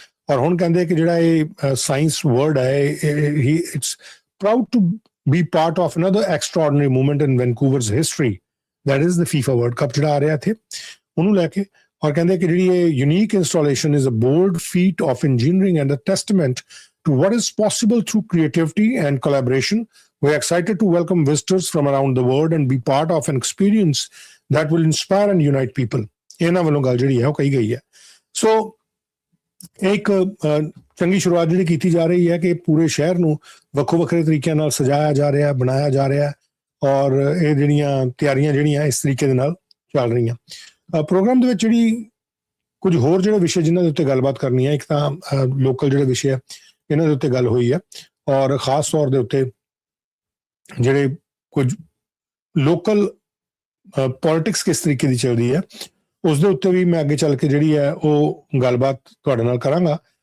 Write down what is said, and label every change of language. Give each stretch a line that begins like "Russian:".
Punjabi: ਔਰ ਹੁਣ ਕਹਿੰਦੇ ਕਿ ਜਿਹੜਾ ਇਹ ਸਾਇੰਸ ਵਰਲਡ ਹੈ
English: it's proud to be part of another extraordinary movement in Vancouver's history, that is the FIFA World Cup
Punjabi: ਜਿਹੜਾ ਆ ਰਿਹਾ ਇੱਥੇ, ਉਹਨੂੰ ਲੈ ਕੇ। ਔਰ ਕਹਿੰਦੇ ਕਿ ਜਿਹੜੀ ਇਹ
English: Unique installation is a bold feat of engineering and a testament to what is possible through creativity and collaboration. We're excited to welcome visitors from around the world and be part of an experience that will inspire and unite people.
Punjabi: ਇਹਨਾਂ ਵੱਲੋਂ ਗੱਲ ਜਿਹੜੀ ਹੈ ਉਹ ਕਹੀ ਗਈ ਹੈ। ਸੋ ਇੱਕ ਚੰਗੀ ਸ਼ੁਰੂਆਤ ਜਿਹੜੀ ਕੀਤੀ ਜਾ ਰਹੀ ਹੈ ਕਿ ਪੂਰੇ ਸ਼ਹਿਰ ਨੂੰ ਵੱਖੋ ਵੱਖਰੇ ਤਰੀਕਿਆਂ ਨਾਲ ਸਜਾਇਆ ਜਾ ਰਿਹਾ, ਬਣਾਇਆ ਜਾ ਰਿਹਾ ਔਰ ਇਹ ਜਿਹੜੀਆਂ ਤਿਆਰੀਆਂ ਜਿਹੜੀਆਂ ਇਸ ਤਰੀਕੇ ਦੇ ਨਾਲ ਚੱਲ ਰਹੀਆਂ। ਪ੍ਰੋਗਰਾਮ ਦੇ ਵਿੱਚ ਜਿਹੜੀ ਕੁਝ ਹੋਰ ਜਿਹੜੇ ਵਿਸ਼ੇ ਜਿਨ੍ਹਾਂ ਦੇ ਉੱਤੇ ਗੱਲਬਾਤ ਕਰਨੀ ਹੈ, ਇੱਕ ਤਾਂ ਲੋਕਲ ਜਿਹੜੇ ਵਿਸ਼ੇ ਆ ਇਹਨਾਂ ਦੇ ਉੱਤੇ ਗੱਲ ਹੋਈ ਹੈ ਔਰ ਖਾਸ ਤੌਰ ਦੇ ਉੱਤੇ ਜਿਹੜੇ ਕੁਝ ਲੋਕਲ ਪੋਲਿਟਿਕਸ ਕਿਸ ਤਰੀਕੇ ਦੀ ਚੱਲਦੀ ਹੈ ਉਸ ਦੇ ਉੱਤੇ ਵੀ ਮੈਂ ਅੱਗੇ ਚੱਲ ਕੇ ਜਿਹੜੀ ਹੈ ਉਹ ਗੱਲਬਾਤ ਤੁਹਾਡੇ ਨਾਲ ਕਰਾਂਗਾ।